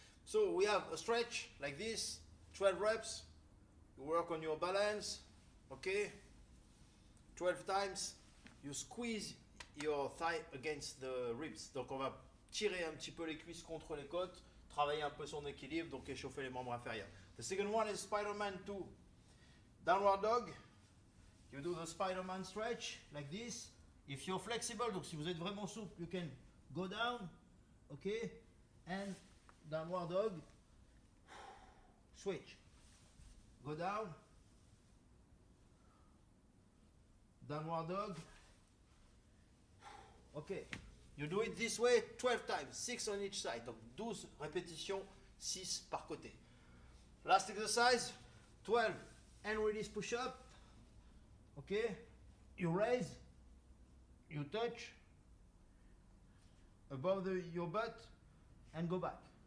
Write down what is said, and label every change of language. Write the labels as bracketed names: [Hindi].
[English] So we have a stretch like this, 12 reps. You work on your balance, okay? 12 times. You squeeze your thigh against the ribs. [French] Donc on va tirer un petit peu les cuisses contre les côtes, travailler un peu son équilibre, donc échauffer les membres inférieurs. [English] The second one is Spider-Man 2. Downward dog. You do the Spider-Man stretch like this. If you're flexible, [French] donc si vous êtes vraiment souple, [English] you can go down, okay? And downward dog. Switch. Go down. Downward dog. Okay. You do it this way 12 times, 6 on each side. [French] Donc 12 répétitions, 6 par côté. [English] Last exercise, 12 and release push-up. Okay. You raise, you touch above your butt and go back.